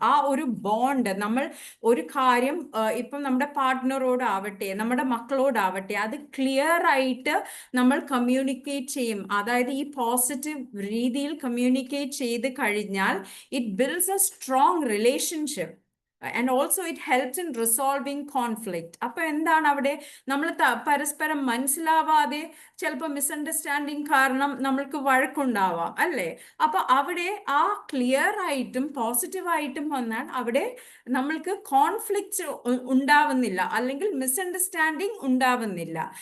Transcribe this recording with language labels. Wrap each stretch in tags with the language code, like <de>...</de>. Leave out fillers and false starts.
<ml>ആ ഒരു ബോണ്ട്, നമ്മൾ ഒരു കാര്യം ഇപ്പം നമ്മുടെ പാർട്ട്ണറോടാവട്ടെ നമ്മുടെ മക്കളോടാവട്ടെ അത് ക്ലിയർ ആയിട്ട് നമ്മൾ കമ്മ്യൂണിക്കേറ്റ് ചെയ്യും. അതായത് ഈ പോസിറ്റീവ് രീതിയിൽ കമ്മ്യൂണിക്കേറ്റ് ചെയ്ത് കഴിഞ്ഞാൽ</ml> <en>It builds a strong relationship. And also it helps in resolving conflict.</en> <ml>അപ്പൊ എന്താണ് അവിടെ നമ്മൾ പരസ്പരം മനസ്സിലാവാതെ ചിലപ്പോൾ മിസ്അണ്ടർസ്റ്റാൻഡിങ് കാരണം നമ്മൾക്ക് വഴക്കുണ്ടാവാം അല്ലേ? അപ്പൊ അവിടെ ആ ക്ലിയർ ആയിട്ടും പോസിറ്റീവായിട്ടും വന്നാൽ അവിടെ നമ്മൾക്ക് കോൺഫ്ലിക്റ്റ് ഉണ്ടാവുന്നില്ല, അല്ലെങ്കിൽ മിസ്അണ്ടർസ്റ്റാൻഡിങ് ഉണ്ടാവുന്നില്ല.</ml>